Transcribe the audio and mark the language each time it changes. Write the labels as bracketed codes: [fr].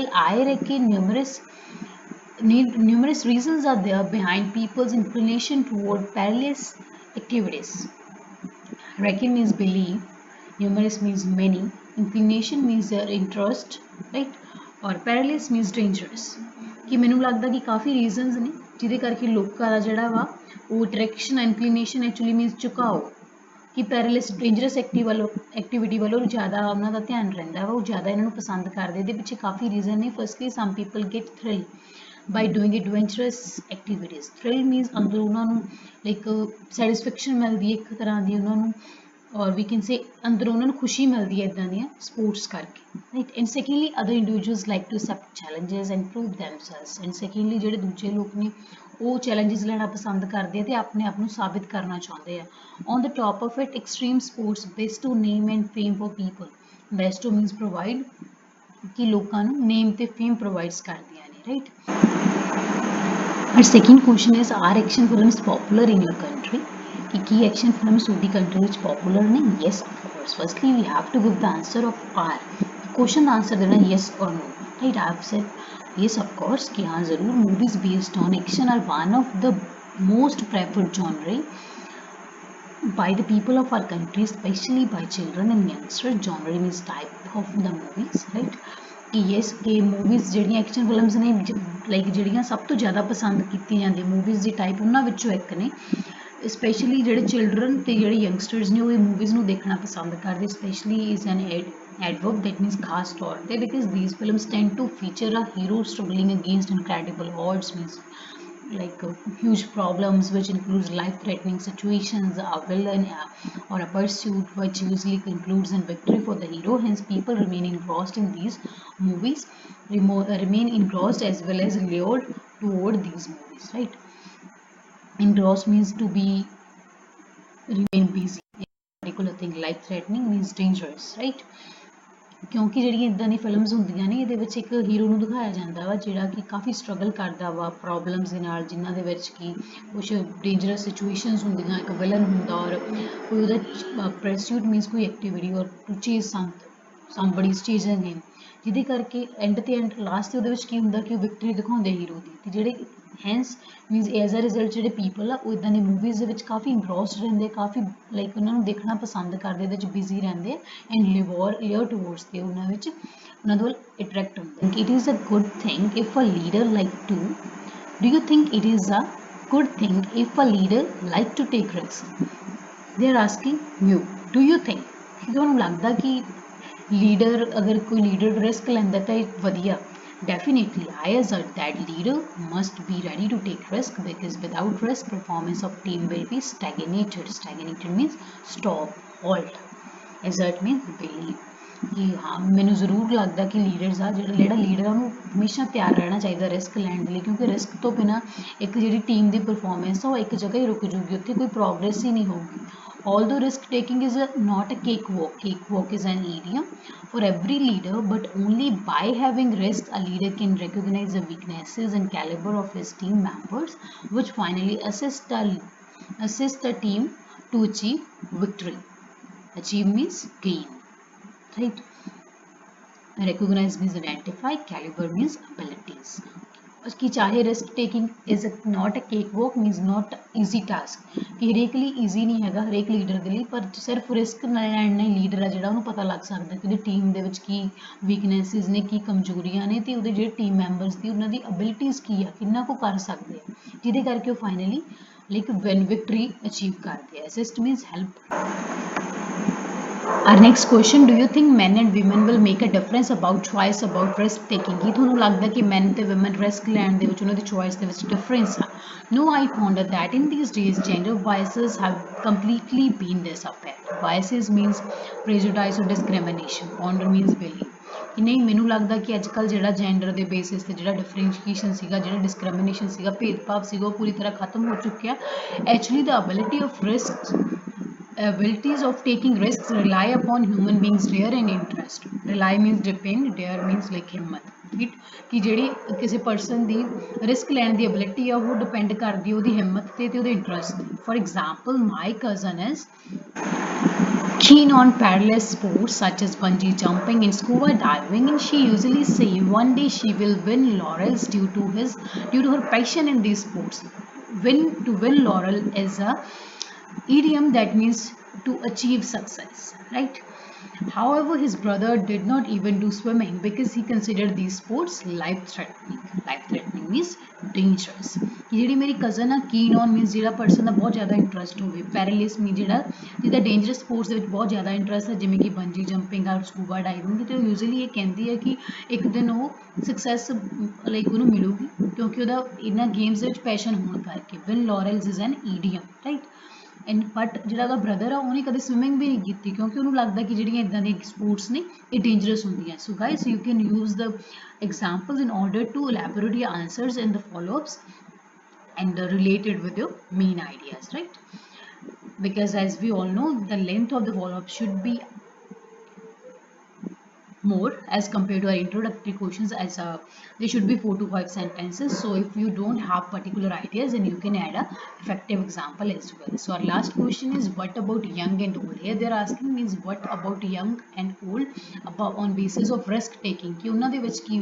[en] Well, I reckon numerous reasons are there behind people's inclination toward perilous activities. Reckon means belief, numerous means many, inclination means their interest, right? और perilous means dangerous. [pa] कि ਮੈਨੂੰ ਲੱਗਦਾ ਕਿ ਕਾਫੀ reasons ਨੇ ਜਿਹਦੇ ਕਰਕੇ ਲੋਕਾਂ ਦਾ ਜਿਹੜਾ ਵਾ ਉਹ ਡਾਇਰੈਕਸ਼ਨ ਇਨਕਲੀਨੇਸ਼ਨ ਐਕਚੁਅਲੀ ਮੀਨਸ ਝੁਕਾਓ ਕਿ ਪੈਰਲਿਸ ਡੇਂਜਰਸ ਐਕਟੀਵਿਟੀ ਵੱਲੋਂ ਜ਼ਿਆਦਾ ਉਹਨਾਂ ਦਾ ਧਿਆਨ ਰਹਿੰਦਾ ਵਾ, ਉਹ ਜ਼ਿਆਦਾ ਇਹਨਾਂ ਨੂੰ ਪਸੰਦ ਕਰਦੇ। ਇਹਦੇ ਪਿੱਛੇ ਕਾਫੀ ਰੀਜ਼ਨ ਨੇ। [en] Firstly some people get thrill by doing adventurous activities. [pa] Thrill means ਅੰਦਰੋਂ ਉਹਨਾਂ ਨੂੰ ਲਾਈਕ ਸੈਟਿਸਫੈਕਸ਼ਨ ਮਿਲਦੀ ਹੈ ਇੱਕ ਤਰ੍ਹਾਂ ਦੀ ਉਹਨਾਂ ਨੂੰ, ਔਰ [en] we can say [pa] ਅੰਦਰੋਂ ਉਹਨਾਂ ਨੂੰ ਖੁਸ਼ੀ ਮਿਲਦੀ ਹੈ ਇੱਦਾਂ ਦੀਆਂ ਸਪੋਰਟਸ ਕਰਕੇ, right. [en] And secondly other individuals like to accept challenges and prove themselves. [pa] And secondly ਜਿਹੜੇ ਦੂਜੇ ਲੋਕ ਨੇ ਉਹ ਚੈਲੰਜਸ ਲੈਣਾ ਪਸੰਦ ਕਰਦੇ ਆ ਤੇ ਆਪਣੇ ਆਪ ਨੂੰ ਸਾਬਿਤ ਕਰਨਾ ਚਾਹੁੰਦੇ ਆ। [en] On the top of it, extreme sports bestow name and fame for people. [pa] ਬੈਸਟੋ means provide, ਕਿ ਲੋਕਾਂ ਨੂੰ ਨੇਮ ਤੇ ਫੇਮ ਪ੍ਰੋਵਾਈਡਸ ਕਰਦੀਆਂ ਨੇ, right. [en] Our second question is, are action films popular in your country? [pa] कि action films ਤੁਹਾਡੀ country ਵਿੱਚ popular ਨੇ? [en] Yes, of course. Firstly, we have to give the answer of are. Question ਦਾ answer देना yes or no. Right? I have said yes, of course. [hi] कि हाँ ज़रूर [en] movies based on action are one of the most preferred genre by the people of our country, especially by children and youngsters. Genre means type of the movies, right? [pa] कि yes कि movies ਜਿਹੜੀਆਂ action films ਨੇ like ਜਿਹੜੀਆਂ ਸਭ ਤੋਂ ਜ਼ਿਆਦਾ ਪਸੰਦ ਕੀਤੀਆਂ ਜਾਂਦੀਆਂ ਮੂਵੀਜ਼ ਦੀ ਟਾਈਪ ਉਹਨਾਂ ਵਿੱਚੋਂ ਇੱਕ ਨੇ। ਸਪੈਸ਼ਲੀ ਜਿਹੜੇ ਚਿਲਡਰਨ ਤੇ ਜਿਹੜੇ ਯੰਗਸਟਰਸ ਨੇ ਉਹ ਇਹ ਮੂਵੀਜ਼ ਨੂੰ ਦੇਖਣਾ ਪਸੰਦ ਕਰਦੇ। [en] specially is an adverb that means [pa] ਖਾਸ ਤੌਰ ਤੇ, [en] because these films tend to feature a hero struggling against incredible odds, means like huge problems which includes life-threatening situations, a villain or a pursuit which usually concludes in victory for the hero. Hence people remain engrossed in these movies, remain engrossed as well as lured toward these movies, right? Engrossed means to be remain busy in a particular thing. Life-threatening means dangerous, right? [pa] ਕਿਉਂਕਿ ਜਿਹੜੀਆਂ ਇੱਦਾਂ ਦੀ films ਹੁੰਦੀਆਂ ਨੇ ਇਹਦੇ ਵਿੱਚ ਇੱਕ hero ਨੂੰ ਦਿਖਾਇਆ ਜਾਂਦਾ ਵਾ ਜਿਹੜਾ ਕਿ ਕਾਫੀ ਸਟਰਗਲ ਕਰਦਾ ਵਾ ਪ੍ਰੋਬਲਮਸ ਦੇ ਨਾਲ, ਜਿਨ੍ਹਾਂ ਦੇ ਵਿੱਚ ਕਿ ਕੁਛ ਡੇਂਜਰਸ ਸਿਚੁਏਸ਼ਨਸ ਹੁੰਦੀਆਂ, ਇੱਕ ਵਿਲਨ ਹੁੰਦਾ ਔਰ ਕੋਈ ਉਹਦਾ ਪਰਸੂਟ ਮੀਨਸ ਕੋਈ ਐਕਟੀਵਿਟੀ ਔਰ [en] to chase somebody's chasing him, [pa] ਜਿਹਦੇ ਕਰਕੇ ਐਂਡ ਤੇ ਐਂਡ ਲਾਸਟ ਤੇ ਉਹਦੇ ਵਿੱਚ ਕੀ ਹੁੰਦਾ ਕਿ ਉਹ ਵਿਕਟਰੀ ਦਿਖਾਉਂਦੇ ਹੀਰੋ ਦੀ। ਤੇ ਜਿਹੜੇ [en] hence means as a result [pa] ਜਿਹੜੇ ਪੀਪਲ ਆ ਉਹ ਇੱਦਾਂ ਦੀ ਮੂਵੀਜ਼ ਦੇ ਵਿੱਚ ਕਾਫੀ ਇੰਟਰਸਟ ਰਹਿੰਦੇ, ਕਾਫੀ ਲਾਈਕ ਉਹਨਾਂ ਨੂੰ ਦੇਖਣਾ ਪਸੰਦ ਕਰਦੇ, ਇਹਦੇ ਵਿੱਚ ਬਿਜ਼ੀ ਰਹਿੰਦੇ ਐਂਡ ਲਿਵਰ ਟੂਵਰਡਸ ਤੇ ਉਹਨਾਂ ਵਿੱਚ ਉਹਨਾਂ ਦੇ ਵੱਲ ਅਟਰੈਕਟ ਹੁੰਦੇ। [en] It is a good thing if a leader like to do you think it is a good thing if a leader like to take risk? They are asking you do you think, [pa] ਕਿ ਤੁਹਾਨੂੰ ਲੱਗਦਾ ਕਿ leader ਅਗਰ ਕੋਈ leader risk ਲੈਂਦਾ ਤਾਂ ਇਹ ਵਧੀਆ? [en] Definitely, I assert that leader must be ready to take risk, because without risk, performance of team will be stagnated. Stagnated means stop, halt. Assert means believe. [pa] ਕਿ ਹਾਂ ਮੈਨੂੰ ਜ਼ਰੂਰ ਲੱਗਦਾ ਕਿ ਲੀਡਰਸ ਆ ਜਿਹੜਾ ਲੀਡਰ ਆ ਉਹਨੂੰ ਹਮੇਸ਼ਾ ਤਿਆਰ ਰਹਿਣਾ ਚਾਹੀਦਾ ਰਿਸਕ ਲੈਣ ਦੇ ਲਈ, ਕਿਉਂਕਿ ਰਿਸਕ ਤੋਂ ਬਿਨਾਂ ਇੱਕ ਜਿਹੜੀ ਟੀਮ ਦੀ ਪਰਫਾਰਮੈਂਸ ਆ ਉਹ ਇੱਕ ਜਗ੍ਹਾ ਹੀ ਰੁਕ ਜੂਗੀ, ਉੱਥੇ ਕੋਈ ਪ੍ਰੋਗਰੈਸ ਹੀ ਨਹੀਂ ਹੋਊਗੀ। [en] Although risk taking is not a cakewalk, cakewalk is an idiom for every leader, but only by having risk a leader can recognize the weaknesses and caliber of his team members, which finally assist the team to achieve victory. Achieve means gain, right? recognize means identify, caliber means abilities. [pa] उसकी चाहे [en] risk taking is not a cake walk means not easy task [pa] कि हरेक ਲਈ easy ਨਹੀਂ ਹੈਗਾ ਹਰੇਕ leader ਦੇ ਲਈ ਪਰ ਸਿਰਫ ਰਿਸਕ ਲੈਣ ਨਾਲ ਲੀਡਰ ਆ ਜਿਹੜਾ ਉਹਨੂੰ ਪਤਾ ਲੱਗ ਸਕਦਾ ਕਿ ਉਹਦੀ ਟੀਮ ਦੇ ਵਿੱਚ ਕੀ ਵੀਕਨੈਸਿਸ ਨੇ ਕੀ ਕਮਜ਼ੋਰੀਆਂ ਨੇ ਤੇ ਉਹਦੇ ਜਿਹੜੇ ਟੀਮ ਮੈਂਬਰਸ ਦੀ ਉਹਨਾਂ ਦੀ ਅਬਿਲਿਟੀਜ਼ ਕੀ ਆ ਕਿੰਨਾ ਕੁ ਕਰ ਸਕਦੇ ਆ ਜਿਹਦੇ ਕਰਕੇ ਉਹ finally like win victory achieve ਕਰਦੇ ਆ [en] Assist means help Our next question, do you think men and women will make a difference about choice about risk taking? [pa] ਕੀ ਤੁਹਾਨੂੰ ਲੱਗਦਾ ਕਿ men ਤੇ women risk ਲੈਣ ਦੇ ਵਿੱਚ ਉਹਨਾਂ ਦੀ choice ਦੇ ਵਿੱਚ difference ਆ? [en] No, I found that in these days gender biases have completely been disappeared. Biases means prejudice or discrimination. Ponder means belief. [pa] ਕਿ ਨਹੀਂ ਮੈਨੂੰ ਲੱਗਦਾ ਕਿ ਅੱਜ ਕੱਲ੍ਹ ਜਿਹੜਾ ਜੈਂਡਰ ਦੇ ਬੇਸਿਸ ਤੇ ਜਿਹੜਾ ਡਿਫਰੈਂਸ਼ੀਏਸ਼ਨ ਸੀਗਾ ਜਿਹੜਾ ਡਿਸਕ੍ਰਿਮੀਨੇਸ਼ਨ ਸੀਗਾ ਭੇਦਭਾਵ ਸੀਗਾ ਉਹ ਪੂਰੀ ਤਰ੍ਹਾਂ ਖਤਮ ਹੋ ਚੁੱਕਿਆ [en] actually the ability of risk abilities of taking risks rely upon human beings dare and interest rely means depend dare means like [pa] ਹਿੰਮਤ ਠੀਕ ਕਿ ਜਿਹੜੀ ਕਿਸੇ ਪਰਸਨ ਦੀ ਰਿਸਕ ਲੈਣ ਦੀ ਅਬਿਲਿਟੀ ਆ ਉਹ ਡਿਪੈਂਡ ਕਰਦੀ ਉਹਦੀ ਹਿੰਮਤ ਤੇ ਉਹਦੇ ਇੰਟਰਸਟ ਤੇ [en] For example my cousin is keen on perilous sports such as bungee jumping and scuba diving and she usually say one day she will win laurels due to her passion in these sports win laurel is a idiom that means to achieve success, right? However, his brother did not even do swimming because he considered these sports life threatening. Life threatening means dangerous. [pa] ਜਿਹੜੀ ਮੇਰੀ cousin ਆ ਕੀਨ on means ਜਿਹੜਾ person ਦਾ ਬਹੁਤ ਜ਼ਿਆਦਾ interest ਹੋਵੇ ਪੈਰਾਲਿਸ ਮੀਨ ਜਿਹੜਾ ਜਿਹਦਾ dangerous sports ਦੇ ਵਿੱਚ ਬਹੁਤ ਜ਼ਿਆਦਾ ਇੰਟਰਸਟ ਹੈ ਜਿਵੇਂ ਕਿ ਬੰਜੀ ਜੰਪਿੰਗ ਔਰ ਸਕੂਬਾ ਡਾਈਵਿੰਗ ਤੇ ਉਹ ਯੂਜ਼ਲੀ ਇਹ ਕਹਿੰਦੀ ਹੈ ਕਿ ਇੱਕ ਦਿਨ ਉਹ ਸਕਸੈਸ ਲਾਈਕ ਉਹਨੂੰ ਮਿਲੂਗੀ ਕਿਉਂਕਿ ਉਹਦਾ ਇਹਨਾਂ ਗੇਮਸ ਦੇ ਵਿੱਚ ਪੈਸ਼ਨ ਹੋਣ ਕਰਕੇ [en] win laurels is an idiom right [pa] and but ਜਿਹੜਾ ਉਹਦਾ ਬ੍ਰਦਰ ਆ ਉਹਨੇ ਕਦੇ ਸਵਿਮਿੰਗ ਵੀ ਨਹੀਂ ਕੀਤੀ ਕਿਉਂਕਿ ਉਹਨੂੰ ਲੱਗਦਾ ਕਿ ਜਿਹੜੀਆਂ ਇਦਾਂ ਦੀਆਂ ਸਪੋਰਟਸ ਨੇ ਇਹ ਡੇਂਜਰਸ ਹੁੰਦੀਆਂ [en] So guys you can use the examples in order to elaborate your answers and the follow-ups and related with your main ideas, right? Because as we all know the length of the follow-up should be more as compared to our introductory questions as there should be 4 to 5 sentences so if you don't have particular ideas then you can add a effective example as well so our last question is what about young and old here they're asking means what about young and old about on basis of risk taking [pa] ਕਿ ਉਹਨਾਂ ਦੇ ਵਿੱਚ